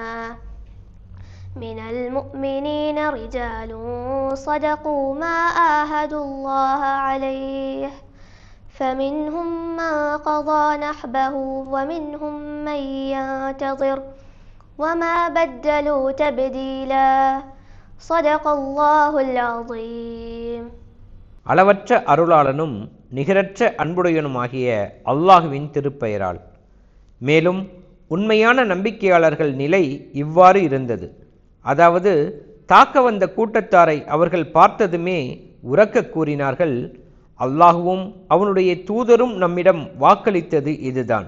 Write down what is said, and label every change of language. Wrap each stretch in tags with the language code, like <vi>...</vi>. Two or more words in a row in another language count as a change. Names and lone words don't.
<ar>من المؤمنين رجال صدقوا ما عاهدوا الله عليه فمنهم من قضى نحبه ومنهم من ينتظر وما بدلوا تبديلا. صدق الله العظيم.</ar> <ta>அளவற்ற அருளாளனும் நிகரற்ற அன்புடையனுமாகிய அல்லாஹுவின் திருப்பெயரால். மேலும் உண்மையான நம்பிக்கையாளர்கள் நிலை இவ்வாறு இருந்தது. அதாவது தாக்க வந்த கூட்டத்தாரை அவர்கள் பார்த்ததுமே உரக்க கூறினார்கள், அல்லாஹுவும் அவனுடைய தூதரும் நம்மிடம் வாக்களித்தது இதுதான்.</ta>